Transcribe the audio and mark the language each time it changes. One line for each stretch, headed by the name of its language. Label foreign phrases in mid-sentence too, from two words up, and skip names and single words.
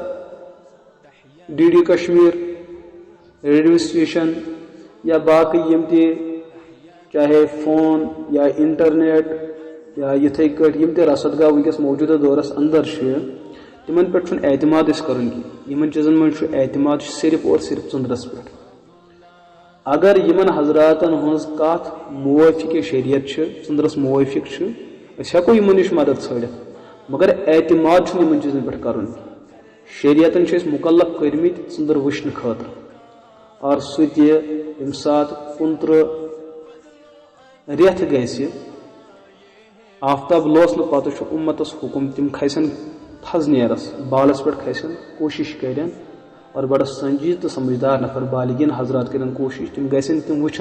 Kashmiri: ڈی ڈی کشمیر ریڈیو سٹیشن یا باقی یم تہِ چاہے فون یا انٹرنیٹ یا یتھے کٹ یم تہِ رسد گاہ ونکس موجودہ دورس اندر تمن پہ اعتماد کرن کی یمن چیزن من اعتماد صرف اور صرف ژندرس پہ اگر یمن حضراتن ہز کت موافق شریعت ژندرس موافق ہیکو یمن نش مدد ژھانڈت مگر اعتماد یمن چیزن پہ کرن شریعتن چھِ أسۍ مُکلف کٔرمٕتۍ ژٔنٛدٕر وٕچھنہٕ خٲطرٕ اور سُہ تہِ ییٚمہِ ساتہٕ 29 رٮ۪تھ گژھِ آفتاب لوسنہٕ پتہٕ چھُ اُمتس حُکم تِم کھسن تھز نیرس بالس پٮ۪ٹھ کھسن کوٗشش کرن اور بڑٕ سنجیدٕ تہٕ سمجھدار نفر بالغین حضرات کرن کوٗشش تِم گژھن تِم وٕچھن